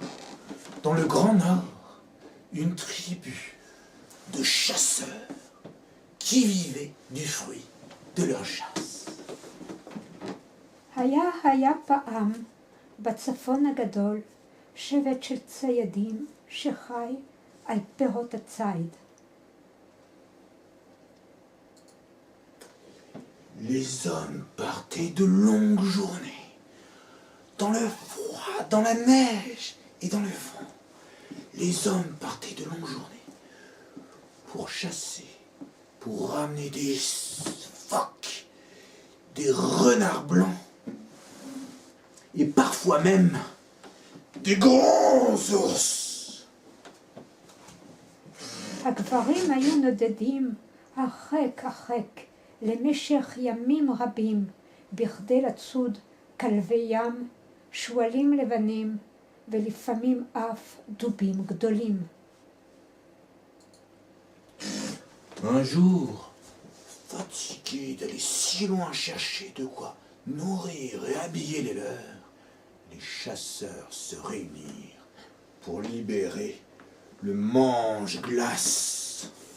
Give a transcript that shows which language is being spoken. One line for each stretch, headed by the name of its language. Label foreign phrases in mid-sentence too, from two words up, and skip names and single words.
French: dans le Grand Nord, une tribu de chasseurs qui vivaient du fruit de leur chasse.
Hebrew: היה פעם בצפון הגדול שבט של ציידים שחי על פירות הציד.
French: Les hommes partaient de longues journées, dans le froid, dans la neige et dans le vent. Les hommes partaient de longues journées pour chasser, pour ramener des phoques, des renards blancs et parfois même des grands ours.
Hebrew: הגברים היו נודדים הרחק למשך ימים רבים בכדי לצוד כלבי ים, שועלים לבנים ולפעמים אף דובים גדולים.
French: Un jour, fatigués d'aller si loin chercher de quoi nourrir et habiller les leurs, les chasseurs se réunirent pour libérer le mange-glace.